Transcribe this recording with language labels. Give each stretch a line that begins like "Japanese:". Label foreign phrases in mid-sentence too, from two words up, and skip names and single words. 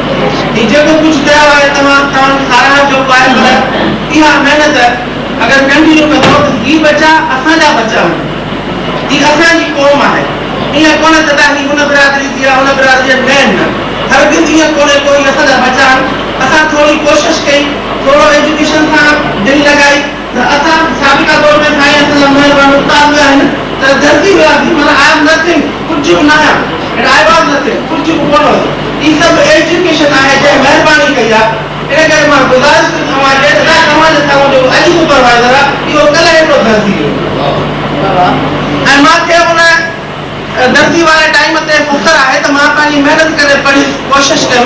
Sindhi: ही जेको कुझु कयो आहे तव्हां साराह जो आहे, पर इहा महिनत अगरि कंटिन्यू कंदो त ही बचा असांजा बचा आहिनि, ही असांजी क़ौम आहे। ईअं कोन्हे त ही हुन बिरादरी जी आहे, हुन बिरादरी जा मेन न, हरगिज़ ईअं कोन्हे कोई असांजा बचा आहिनि। असां थोरी कोशिशि कई, थोरो एजुकेशन सां दिलि लॻाई त असां साबिक़ा दौर में साईं असांजा महिरबानी उस्ताद बि आहिनि त धरती वियासीं, माना
English: I am nothing,
Sindhi: कुझु बि न आहियां,
English: I was nothing,
Sindhi: कुझु बि कोन हुयो। ही सभु एजुकेशन आहे जंहिं महिरबानी कई आहे। इन करे मां गुज़ारिश थी तव्हां जे तव्हांजे साम्हूं जेको अॼु सुपरवाइज़र आहे इहो कल्ह हेतिरो धरती वियो ऐं मूंखे उन धरती वारे टाइम ते फ़ख्र आहे त मां पंहिंजी महिनत करे पढ़ी कोशिशि कयमि।